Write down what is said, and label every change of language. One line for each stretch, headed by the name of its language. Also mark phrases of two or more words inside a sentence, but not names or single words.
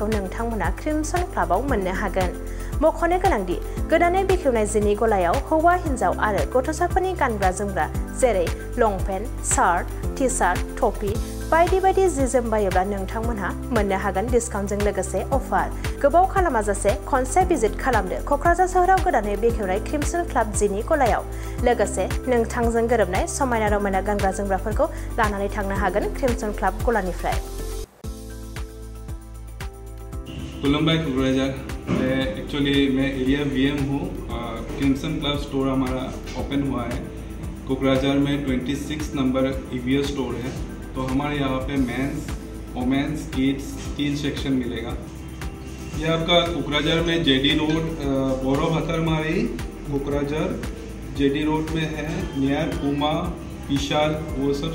Bodo: नोंथांमोना क्रिमसन क्लाबाव मोननो हागोन मख'नो गोनांदि गोदानै बेखेवनाय जिनि गलायाव हौवा हिन्जाव आरो गथ'साफोरनि गानग्रा जोमग्रा जेरै लंपेन्ट
English: shirt t shirt
Bodo: टपि बायदि जि जोम बायोब्ला नोंथांमोनहा मोननो हागोन डिसकाउन्टजों लोगोसे अफार गोबाव खालामाजासे खनसे भिजिट खालामदो क'क्राझार सोहोराव गोदानै बेखेवनाय क्रिमसन क्लाब जिनि गलायाव लोगोसे नोंथांजों गोरोबनाय समायना रमायना गानग्रा जोमग्राफोरखौ लानानै थांनो हागोन क्रिमसन क्लाब गलानिफ्राय
Hindi: खुलुमबाय क'क्राझार मैं एरिया वीएम हूँ क्रिमसन क्लब स्टोर हमारा ओपन हुआ है कोकराझार में 26 नंबर ईवीएस स्टोर है तो हमारे यहाँ पे
English: mens womens kids 3 section
Hindi: मिलेगा ये आपका कोकराझार में जेडी रोड बोरो भतरमारी कोकराझार जेडी रोड में है नियर पूमा विशाल वो सब